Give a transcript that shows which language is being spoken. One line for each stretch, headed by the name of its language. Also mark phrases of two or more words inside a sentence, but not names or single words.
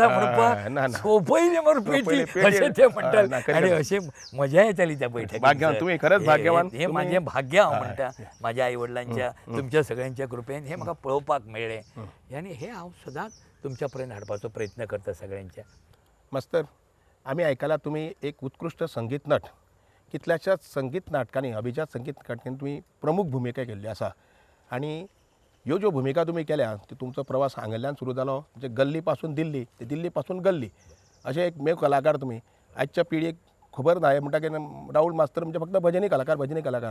Konkani: ना, म्हणपाक ना. सोंपयले मर पेटी अशें ते म्हणटाले. आणि अशें मजा येताली त्या बैठकीत.
Marathi: भाग्यवान तुम्ही, खरंच भाग्यवान.
Konkani: हे माझें भाग्य हांव म्हणटा. म्हाज्या आई वडिलांच्या तुमच्या सगळ्यांच्या कृपेन हे म्हाका पळोवपाक मेळ्ळें. आनी हे हांव सदांच तुमच्या पर्यंत हाडपाचो प्रयत्न करता सगळ्यांच्या.
Marathi: मास्तर, आम्ही ऐकायला तुम्ही एक उत्कृष्ट संगीत नट.
Konkani: कितल्याशाच संगीत नाटकांनी, अभिजात संगीत नाटकांनी तुम्ही प्रमुख भूमिका केल्ली आसा. आणि ह्यो ज्यो भूमिका तुम्ही केल्या ती तुमचो प्रवास हांगल्यान सुरू जालो.
Marathi: म्हणजे गल्ली पासून दिल्ली, ते दिल्ली पासून गल्ली असे एक मेव कलाकार तुम्ही.
Konkani: आजच्या पिढीक खबर ना म्हणटा की राहुल मास्तर म्हणजे फक्त भजनी कलाकार.